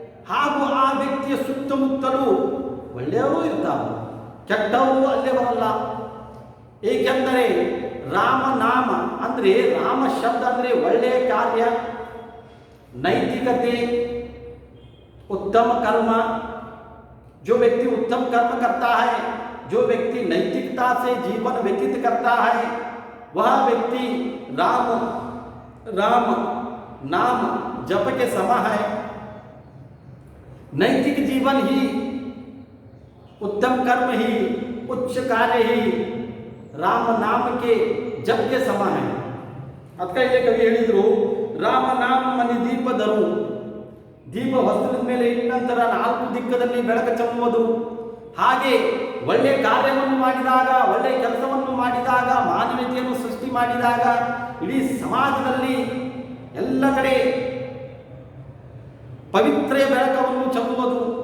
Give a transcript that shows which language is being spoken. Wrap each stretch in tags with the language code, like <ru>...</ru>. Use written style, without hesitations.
<kn>ಹಾಗೂ ಆ ವ್ಯಕ್ತಿಯ ಸುತ್ತಮುತ್ತಲೂ ಒಳ್ಳೆಯವರು ಇರ್ತಾರೆ, ಕೆಟ್ಟವರು ಅಲ್ಲೇ ಬರಲ್ಲ. ಏಕೆಂದರೆ ರಾಮನಾಮ ಅಂದರೆ ರಾಮ ಶಬ್ದ ಅಂದರೆ ಒಳ್ಳೆಯ ಕಾರ್ಯ, ನೈತಿಕತೆ,</kn> <hi>उत्तम कर्म. जो व्यक्ति उत्तम कर्म करता है, जो व्यक्ति नैतिकता से जीवन व्यतीत करता है, वह व्यक्ति राम नाम जप के समा है. नैतिक जीवन ही, उत्तम कर्म ही, उच्च कार्य ही राम नाम के जप के समा है.</hi> <kn>ಅದಕ್ಕೆ ಇಲ್ಲಿ ಕವಿ ಹೇಳಿದ್ರು, ರಾಮ ನಾಮ ಮನಿ ದೀಪಧರು. ದೀಪ ಹೊಸ್ತಿಲದ ಮೇಲೆ ಇಟ್ಟ ನಂತರ ನಾಲ್ಕು ದಿಕ್ಕದಲ್ಲಿ ಬೆಳಕು ಚೆಲ್ಲುವುದು. ಹಾಗೆ ಒಳ್ಳೆಯ ಕಾರ್ಯವನ್ನು ಮಾಡಿದಾಗ, ಒಳ್ಳೆಯ ಕೆಲಸವನ್ನು ಮಾಡಿದಾಗ, ಮಾನವೀಯತೆಯನ್ನು ಸೃಷ್ಟಿ ಮಾಡಿದಾಗ ಇಡೀ ಸಮಾಜದಲ್ಲಿ ಎಲ್ಲ ಕಡೆ ಪವಿತ್ರ ಬೆಳಕನ್ನು ಚೆಲ್ಲುವುದು.</kn>